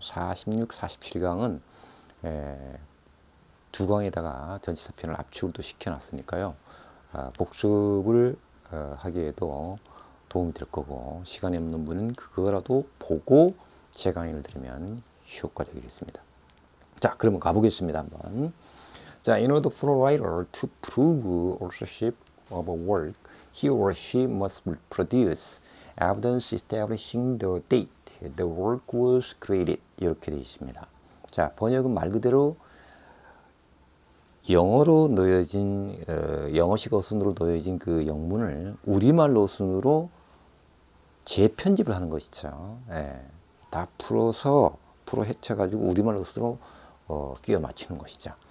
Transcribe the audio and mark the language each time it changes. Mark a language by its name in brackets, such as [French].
[Korean] 46, 47강은 두 강에다가 전치사편을 압축을 또 시켜 놨으니까요. 복습을 하기에도 도움이 될 거고, 시간이 없는 분은 그거라도 보고 제 강의를 들으면 효과적이겠습니다. 자, 그러면 가보겠습니다. 한번. [English] 자, in order for a writer to prove authorship of a work, he or she must produce evidence establishing the date the work was created. [Korean] 이렇게 되어 있습니다. 자, 번역은 말 그대로 영어로 놓여진 영어식 어순으로 놓여진 그 영문을 우리말 어순으로 재편집을 하는 것이죠. 다 풀어 헤쳐가지고 우리말 어순으로 끼워 맞추는 것이죠.